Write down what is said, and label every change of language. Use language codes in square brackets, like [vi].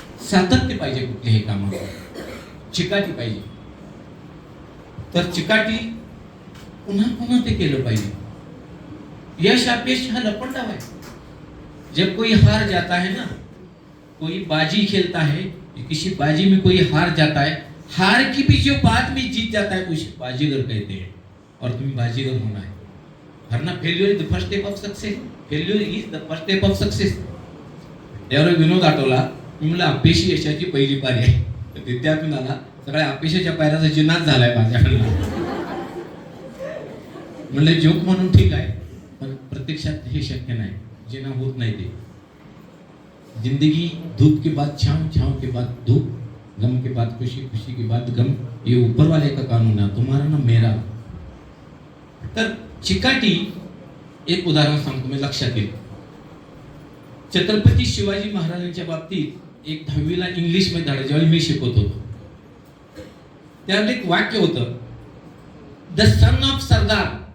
[mr] सातत्य पाहिजे कुठल्याही कामात, चिकाटी पाहिजे. तर चिकाटी पुन्हा ते केलं पाहिजे. यश अपयश हा लपंडाव आहे. [hi] जब कोई हार जाता है ना, कोई बाजी खेलता है, किसी बाजी में कोई हार जाता है, हार की भी जो बात में जीत जाता है उसे बाजीगर कहते हैं. और तुम्हें बाजीगर होना है. हारना [en] Failure is the first step of success. Failure is the first step of success. [mr] त्यावर विनोद आठवला, मी म्हणलं अपयशी यशाची पहिली पायरी आहे. तर विद्यार्थी आला, सगळ्या अपयशाच्या पायऱ्याचा जिनाच झालाय माझ्याकडे. म्हणलं जोक म्हणून ठीक आहे, पण प्रत्यक्षात हे शक्य नाही, जिना होत नाही. ते [hi] जिंदगी धूप के बाद छांव, छांव के बाद धूप, गम के बाद खुशी, खुशी के बाद गम, ये ऊपर वाले का कानून है, तुम्हारा ना मेरा. [mr] तर चिकाटी एक उदाहरण सांगतो मी, लक्षात येईल. छत्रपती शिवाजी महाराजांच्या बाबतीत एक 10वीला इंग्लिशमध्ये धडा ज्यावेळी मी शिकवत होतो त्यामध्ये एक वाक्य होतं, [en] The son of Sardar.